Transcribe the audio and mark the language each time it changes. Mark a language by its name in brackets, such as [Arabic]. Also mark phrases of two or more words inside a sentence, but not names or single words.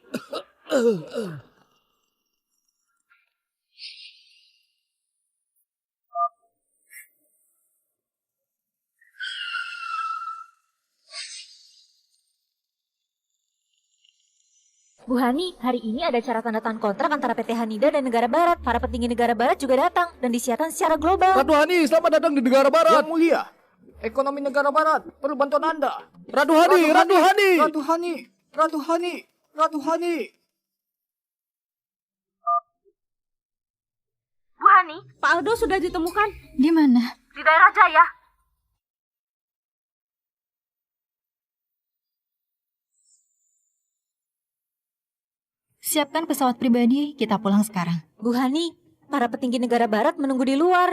[Indonesian] Bu Hani, hari ini ada acara tanda tangan kontrak antara PT Hanida dan negara barat. Para petinggi negara barat juga datang dan disiarkan secara global. Ratu Hani, selamat datang di negara barat. Yang mulia, ekonomi negara barat perlu bantuan Anda. Ratu Hani, Ratu Hani. Ratu Hani, Ratu Hani, Ratu Hani. Bu Hani, Pak Aldo sudah ditemukan. Di mana? di daerah Jaya. Siapkan pesawat pribadi, kita pulang sekarang. Bu Hani, para petinggi negara barat menunggu di luar.